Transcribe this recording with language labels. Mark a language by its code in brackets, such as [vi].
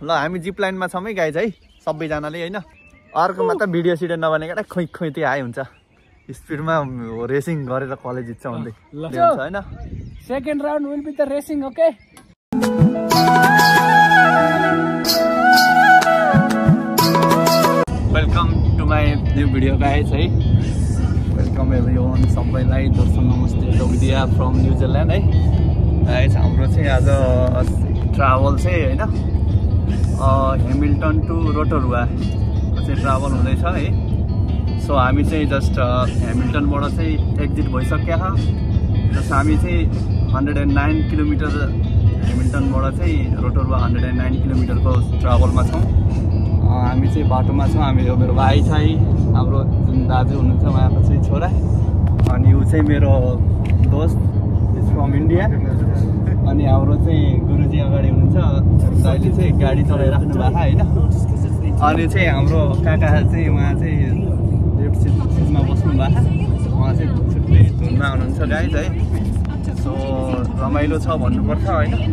[ne] ल हामी जिप लाइनमा छौँ है गाइज है सबैजनाले होइन। अर्कोमा त भिडियो सिडियो नबनेको खोइ खोइ त्यो आइ हुन्छ। स्पिडमा रेसिङ गरेर कलेज जित्छ भन्दै हुन्छ होइन। [en] Second round will be the racing, okay? [ne] Welcome to my new video guys है। वेलकम एभ्रिवान सबैलाई दर्शन नमस्ते लोकदिया फ्रम न्युजिल्यान्ड है गाइज। हाम्रो चाहिँ आज ट्राभल चाहिँ होइन हेमिल्टन टु रोटरुवा चाहिँ ट्राभल हुँदैछ है। सो हामी चाहिँ जस्ट हेमिल्टनबाट चाहिँ एक्जिट भइसक्यो छ। जस्ट हामी चाहिँ 109 किलोमिटर हेमिल्टनबाट चाहिँ रोटरुवा 109 किलोमिटरको ट्राभलमा छौँ। हामी चाहिँ बाटोमा छौँ। हामी यो मेरो भाइ छ है हाम्रो जुन दाजु हुनुहुन्छ उहाँको चाहिँ छोरा। अनि ऊ चाहिँ मेरो दोस्त इज फ्रम इन्डिया। अनि हाम्रो चाहिँ गुरुजी अगाडि हुनुहुन्छ दाइले चाहिँ गाडी चलाइराख्नु भएको होइन। अनि चाहिँ हाम्रो काका चाहिँ उहाँ चाहिँ लेफ्ट सिटमा बस्नु भएको। उहाँ चाहिँ छुट्टै धुनमा हुनुहुन्छ गाइज है। सो रमाइलो छ भन्नुपर्छ होइन।